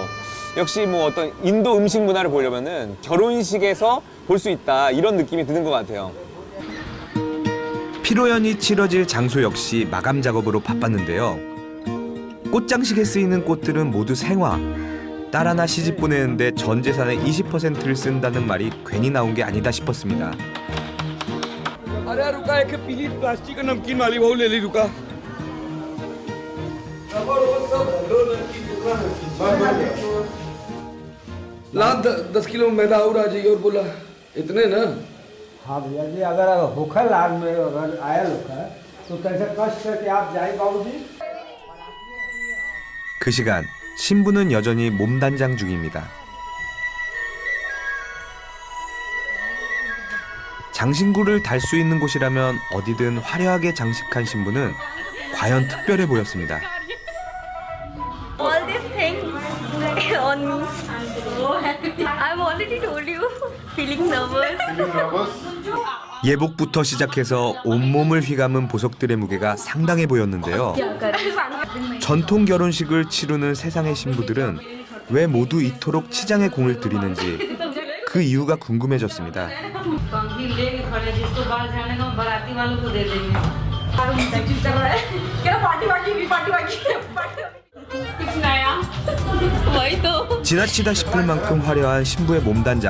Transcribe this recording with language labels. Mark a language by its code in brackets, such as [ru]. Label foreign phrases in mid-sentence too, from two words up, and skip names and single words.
[ko] 역시 어떤 인도 음식 문화를 보려면은 결혼식에서 볼 수 있다 이런 느낌이 드는 것 같아요. 피로연이 치러질 장소 역시 마감 작업으로 바빴는데요. 꽃장식에 쓰이는 꽃들은 모두 생화. 딸 하나 시집 보내는데 전 재산의 20%를 쓴다는 말이 괜히 나온 게 아니다 싶었습니다. [hi] अरे रुका एक पीली प्लास्टिक का नमकीन वाली वो ले ली रुका ला 10 किलो मैदा और आ जाइए और बोला इतने ना हाँ भैया जी अगर होखल आदमी अगर आया लोग है तो कैसे कष्ट करके आप जाए बाबूजी। [ko] 그 시간 신부는 여전히 몸단장 중입니다. 장신구를 달 수 있는 곳이라면 어디든 화려하게 장식한 신부는 과연 특별해 보였습니다. [en] All these things on me. I've already told you. Feeling nervous. [ko] 예복부터 시작해서 온몸을 휘감은 보석들의 무게가 상당해 보였는데요. 전통 결혼식을 치르는 세상의 신부들은 왜 모두 이토록 치장의 공을 들이는지 그 이유가 궁금해졌습니다. 지나치다 싶을 만큼 화려한 신부의 몸단장.